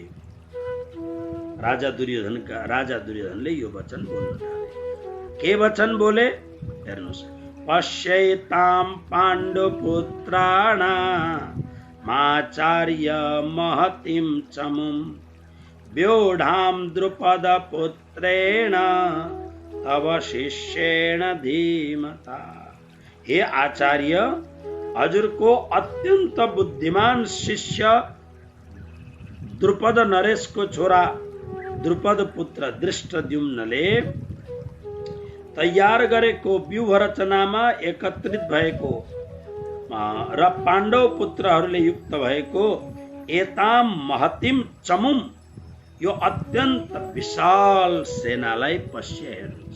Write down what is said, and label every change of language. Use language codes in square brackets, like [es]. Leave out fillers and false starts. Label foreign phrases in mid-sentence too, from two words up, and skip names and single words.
[ne] राजा दुर्योधनले यो वचन बोल्न थाले। के वचन बोले हेर्नुस्। [sa] पश्यैतां पाण्डुपुत्राणामाचार्य महतीं चमुं व्यूढां द्रुपदपुत्रेण तव शिष्येण धीमता। [ne] हे आचार्य, हजुरको अत्यन्त बुद्धिमान शिष्य द्रुपद नरेशको छोरा द्रुपद पुत्र दृष्टद्युम्नले तयार गरेको व्यूह रचनामा एकत्रित भएको र पाण्डव पुत्रहरूले युक्त भएको [sa] एताम महतिम चमुम, [ne] यो अत्यन्त विशाल सेनालाई पश्य हेर्नुहोस्।